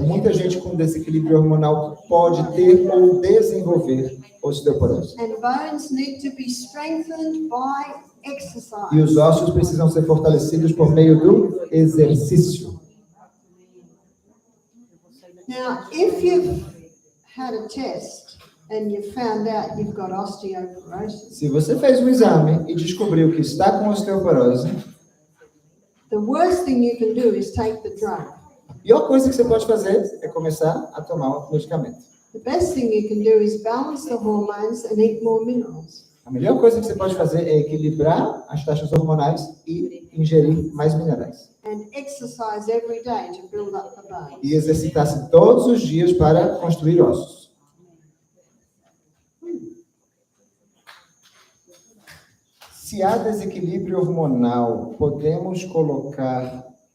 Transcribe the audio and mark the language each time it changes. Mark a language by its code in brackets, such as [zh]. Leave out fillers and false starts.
[pt] muita gente com desequilíbrio hormonal pode ter ou desenvolver osteoporose. [en] And bones need to be strengthened by exercise. [pt] E os ossos precisam ser fortalecidos por meio do exercício. [en] Now, if you've had a test and you found out you've got osteoporosis, [pt] Se você fez um exame e descobriu que está com osteoporose, [en] the worst thing you can do is take the drug. [pt] a pior coisa que você pode fazer é começar a tomar o medicamento. [en] The best thing you can do is balance the hormones and eat more minerals. [pt] A melhor coisa que você pode fazer é equilibrar as taxas hormonais e ingerir mais minerais. [en] And exercise every day to build up the bones. [pt] E exercitar-se todos os dias para construir ossos. Se há desequilíbrio hormonal, podemos colocar...